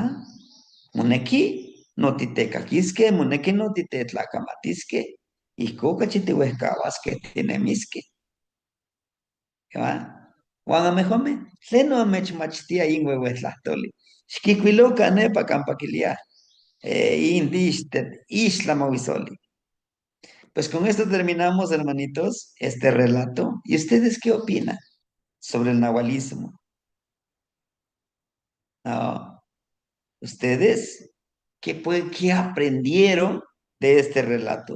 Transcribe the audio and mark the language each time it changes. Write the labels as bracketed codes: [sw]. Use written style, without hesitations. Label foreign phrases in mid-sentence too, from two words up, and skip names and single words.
[nah] Moneki notitecaquisque, moneki notitetlacamatizque, ihco cachitiuehcauasque tinemisque, ¿va? Juan amejome, tleno amechmachtia inhuehuetlahtoli. Xquicuiloca nepa campaquilia, isla mahuizoli. [es] Pues con esto terminamos, hermanitos, este relato. ¿Y ustedes qué opinan sobre el nahualismo? No, ¿ustedes qué aprendieron de este relato?